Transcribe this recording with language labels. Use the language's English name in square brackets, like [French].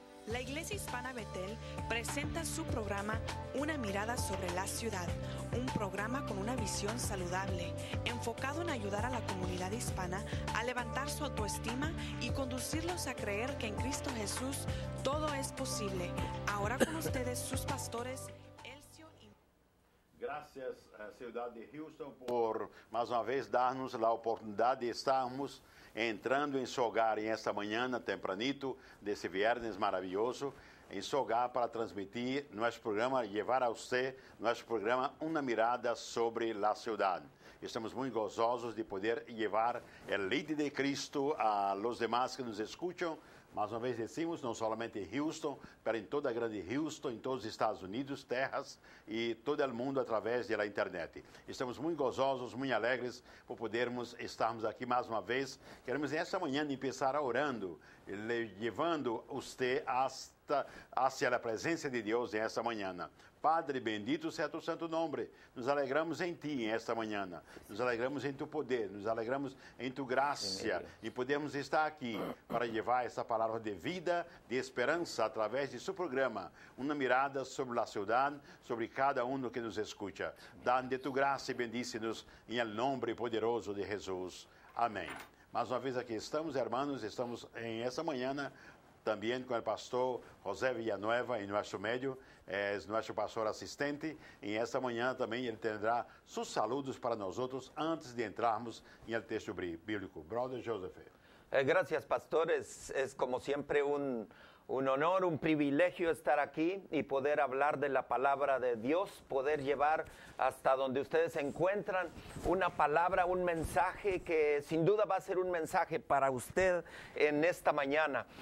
[Spanish] La Iglesia Hispana Betel presenta su programa Una mirada sobre la ciudad, un programa con una visión saludable, enfocado en ayudar a la comunidad hispana a levantar su autoestima y conducirlos a creer que en Cristo Jesús todo es posible. Ahora con ustedes sus pastores Elcio y... Gracias, Ciudad de Houston, [Portuguese] por mais uma vez dar-nos a oportunidade de estarmos entrando em seu hogar em esta manhã, tempranito, desse viernes maravilhoso, em seu hogar para transmitir nosso programa, levar a você nosso programa Uma Mirada sobre a Cidade. Estamos muito gozosos de poder levar o leite de Cristo [Spanish] a los demás [Portuguese] que nos escutam. Mais uma vez decimos, não somente em Houston, mas em toda a grande Houston, em todos os Estados Unidos, Texas e todo o mundo através da internet. Estamos muito gozosos, muito alegres por podermos estarmos aqui mais uma vez. Queremos nesta manhã começar orando, levando você hacia a presença de Deus nesta manhã. Padre, bendito seja tu santo nome. Nos alegramos em ti esta manhã. Nos alegramos em tu poder, nos alegramos em tu graça e podemos estar aqui para levar essa palavra de vida, de esperança através de seu programa. Uma mirada sobre a cidade, sobre cada um que nos escuta. Dá de tu graça e bendice-nos em nome poderoso de Jesus. Amém. Mais uma vez aqui estamos, irmãos, estamos em essa manhã também com o pastor José Villanueva em nosso meio, é nosso pastor assistente. E esta manhã também ele terá seus saludos para nós outros antes de entrarmos no texto bíblico. [English] Brother Joseph. [Spanish] Gracias, pastor. Es como siempre un honor, un privilegio estar aquí y poder hablar de la palabra de Dios, poder llevar hasta donde ustedes se encuentran una palabra, un mensaje que sin duda va a ser un mensaje para usted en esta mañana.